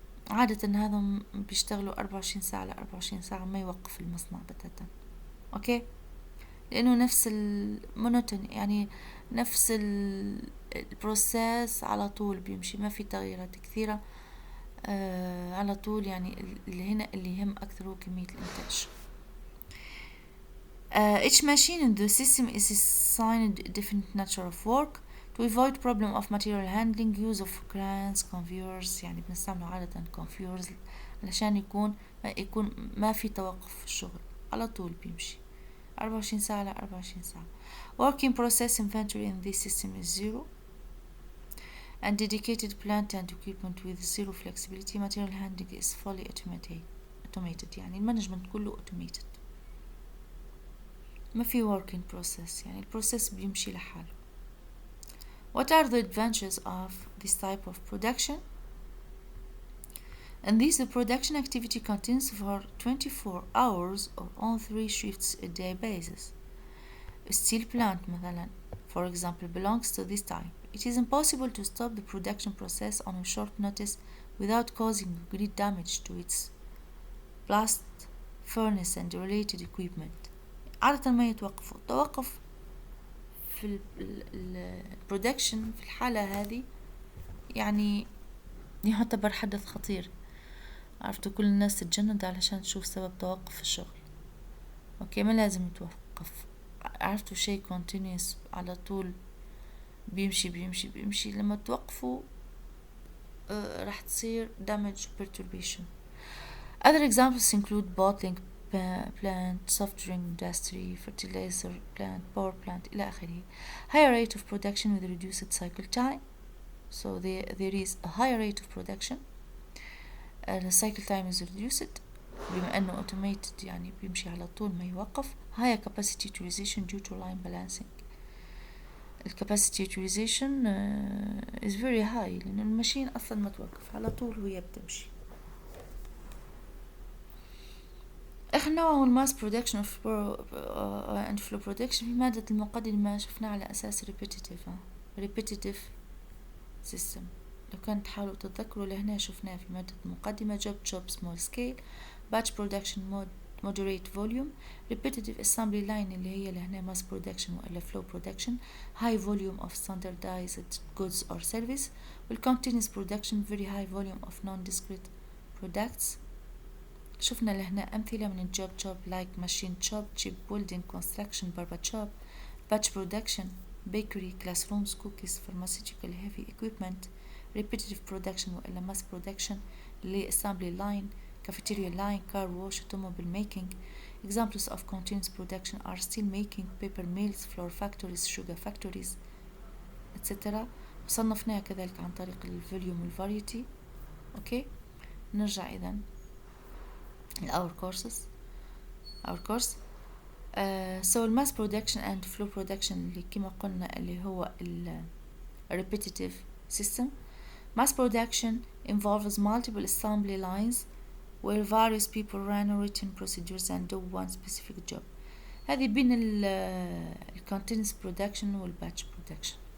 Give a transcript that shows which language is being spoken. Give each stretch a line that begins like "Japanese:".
Arabic: عادة هذا بيشتغلوا 24 ساعة ل 24 ساعة، ما يوقف المصنع بتاتا. اوكي لانه نفس المونوتون، يعني نفس البروسيس على طول بيمشي، ما في تغييرات كثيرة على طول. يعني اللي هنا اللي يهم اكثر هو كمية الانتاج.
English: Each machine in the system is assigned a definite nature of work to avoid problem of material handling. Use of cranes, conveyors،
Arabic: يعني بنستعمله عادة conveyors علشان يكون ما في توقف في الشغل، على طول بيمشي 24 ساعة ل 24 ساعة.
English: Working process inventory in this system is zero and dedicated plant and equipment with zero flexibility. Material handling is fully automated،
Arabic: يعني المانجمنت كله automated، ما في
English: working process،
Arabic: يعني البروسيس بيمشي لحاله.
English: What are the advantages of this type of production? And this the production activity continues for 24 hours or on 3 shifts a day basis. A steel plant
Arabic: مثلا,
English: for example, belongs to this type. It is impossible to stop the production process on a short notice without causing great damage to its blast furnace and related equipment.
Arabic: عادة ما يتوقفوا. التوقف في البرودكشن في الحالة هذه يعني يعتبر حدث خطير. عرفتوا كل الناس تتجند علشان تشوف سبب توقف الشغل. اوكي ما لازم يتوقف. عرفتوا شيء continuous على طول بيمشي بيمشي بيمشي. لما توقفوا راح تصير
English: damage perturbation. Other examples include bottling plant, soft drink industry, fertilizer plant, power plant
Arabic: إلى آخره.
English: Higher rate of production with reduced cycle time. So there is a higher rate of production. The cycle time is reduced
Arabic: بما أنه automated، يعني بيمشي على طول ما يوقف.
English: Higher capacity utilization due to line balancing.
Arabic: الكاباسيتي
English: utilization is very high
Arabic: لأن الماشين أصلا ما توقف، على طول وهي بتمشي. آخر نوع هو الماس برودكشن
English: and flow production.
Arabic: في مادة المقدمة شفنا على أساس
English: repetitive system.
Arabic: لو كانت تحاولوا تتذكروا لهنا شفناه في مادة المقدمة
English: job small scale, batch production moderate volume, repetitive assembly line
Arabic: اللي هي لهنا
English: mass production وإلا flow production, high volume of standardized goods or service, والcontinuous production very high volume of non-discrete products.
Arabic: شفنا لهنا أمثلة من الجوب
English: like machine shop, chip building, construction, barber shop, batch production, bakery, classrooms, cookies, pharmaceutical heavy equipment, repetitive production وإلا mass production اللي assembly line, cafeteria line, car wash, automobile making. Examples of continuous production are steel making, paper mills, flour factories, sugar factories, etc.
Arabic: وصنفناها كذلك عن طريق الفوليوم والفاريتي. أوكي نرجع إذن
English: our course. So mass production and flow production
Arabic: اللي كما قلنا اللي هو
English: repetitive system. Mass production involves multiple assembly lines where various people run written procedures and do one specific job.
Arabic: هذه بين
English: continuous production
Arabic: والbatch production.